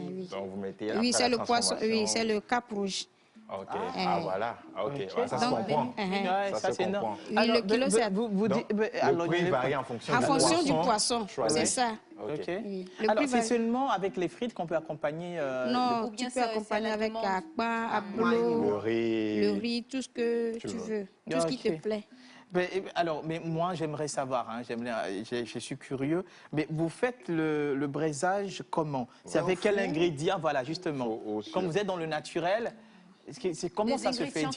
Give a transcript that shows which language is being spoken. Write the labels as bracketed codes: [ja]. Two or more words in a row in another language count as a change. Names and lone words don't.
[fr] c'est le poisson, c'est le cap rouge. Ok, voilà. Ok, Okay. Ouais, ça se comprend. Ça se comprend. Le kilo, c'est... Le prix varie en fonction du poisson, c'est ça. Ok. Oui. Alors, c'est seulement avec les frites qu'on peut accompagner Non, tu peux accompagner avec akpa, abolo, le riz, tout ce que tu veux, tout ce qui te plaît. Mais moi, j'aimerais savoir, hein, je suis curieux, mais vous faites le braisage comment? C'est avec quel ingrédient? Voilà, justement. Comme vous êtes dans le naturel, comment ça se fait?